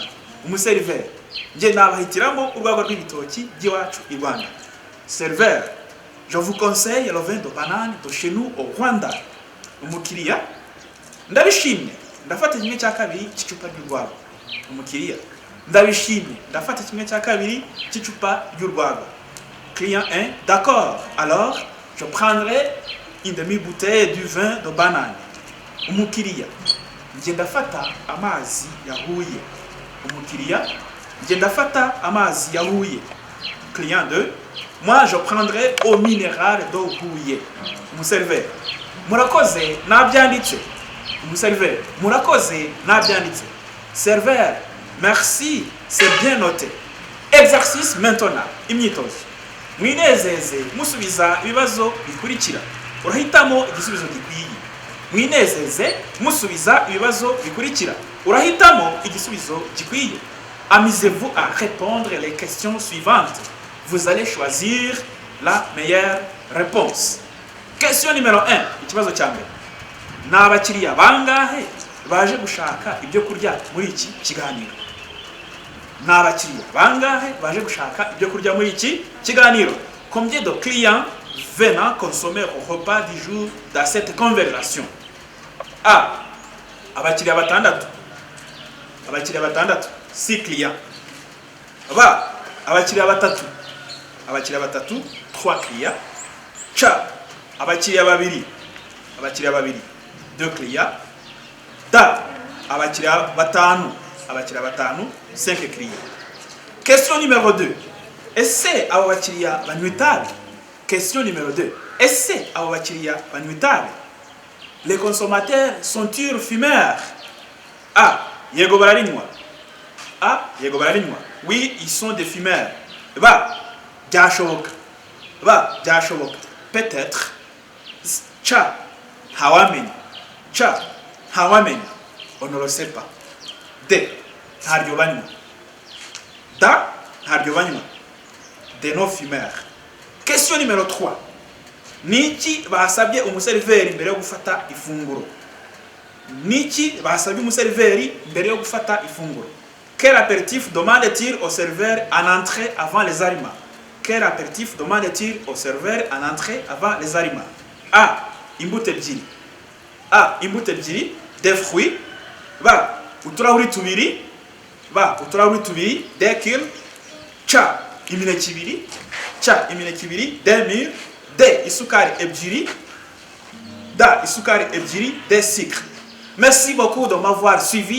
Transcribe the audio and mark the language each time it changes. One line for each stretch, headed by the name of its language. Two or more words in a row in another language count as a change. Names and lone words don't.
Kinyarwanda: Umuseriveri, je nabahitiramo urwagwa rw'ibitoki by'iwacu i Rwanda.
French: Serveur, je vous conseille le vin de banane de chez nous au Rwanda.
Kinyarwanda: Umukiriya, ndabishimye, ndafata kimwe cya kabiri cy'icupa ry'urwagwa. Umukiriya, ndabishimye, ndafata kimwe cya kabiri cy'icupa ry'urwagwa.
French: Client 1, d'accord, alors je prendrai une demi-bouteille du vin de banane.
Kinyarwanda: Umukiriya, nge ndafata amazi yahuye. Umukiriya, nge ndafata amazi yahuye.
French: Client 2, moi je prendrai eau minérale d'eau bouillée.
Kinyarwanda: Umuseriveri, murakoze nabyanditse. Umuseriveri, murakoze nabyanditse.
French: Serveur, merci, c'est bien noté. Exercice maintenant,
Kinyarwanda: imyitozo. Mwinezeze musubiza ibibazo bikurikira. Urahitamo igisubizo gikwiye. Mwinezeze musubiza ibibazo bikurikira. urahitamo igisubizo gikwiye.
French: Amusez-vous à répondre les questions suivantes. Vous allez choisir la meilleure réponse. Question numéro 1,
Kinyarwanda: ikibazo cya mbere. Ni abakiriya bangahe baje gushaka ibyo kurya muri iki kiganiro? Ni abakiriya bangahe baje gushaka ibyo kurya muri iki kiganiro?
French: Combien de clients venant consommer au repas du jour dans cette conversation?
Kinyarwanda: A. Abakiriya batandatu. Abakiriya batandatu. 6 clients. B. Abakiriya batatu. Abakiriya batatu. 3 clients. C. Abakiriya babiri. Abakiriya babiri. 2 clients. D. Abakiriya batanu. Abakiriya batanu.
French: 5 clients. Question numéro 2.
Kinyarwanda: Ese abo bakiriya banywa itabi?
French: Question numéro 2.
Kinyarwanda: Ese abo bakiriya banywa itabi?
French: Les consommateurs sont-ils fumeurs?
Kinyarwanda: A. Yego bararinywa. A. Yego bararinywa.
French: Oui, ils sont des fumeurs.
Kinyarwanda: Ba. Byashoboka. Ba. Byashoboka.
French: Peut-être. Cha.
Kinyarwanda: Ntawamenya. Cha. Ntawamenya.
French: On ne le sait pas.
Kinyarwanda: D. Ntaryo banywa. Da. Ntaryo banywa.
French: Des non-fumeurs. Question numéro 3.
Kinyarwanda: Niki basabye umuseriveri mbere yo gufata ifunguro? Niki basabye umuseriveri mbere yo gufata ifunguro?
French: Quel apéritif demande-t-il au serveur en entrée avant les aliments? Quel apéritif demande-t-il au serveur en entrée avant les aliments?
Kinyarwanda: A. Imbuto ebyiri. A. Imbuto ebyiri.
French: Des fruits.
Kinyarwanda: Ba. Uturahuri tubiri. Ba. Uturahuri tubiri.
French: Des kills.
Kinyarwanda: Cha. Imineke ibiri. Cha. Imineke ibiri.
French: Des mûres.
Kinyarwanda: D. Isukari ebyiri. Da. Isukari ebyiri.
French: Des sucres. Merci beaucoup de m'avoir suivi.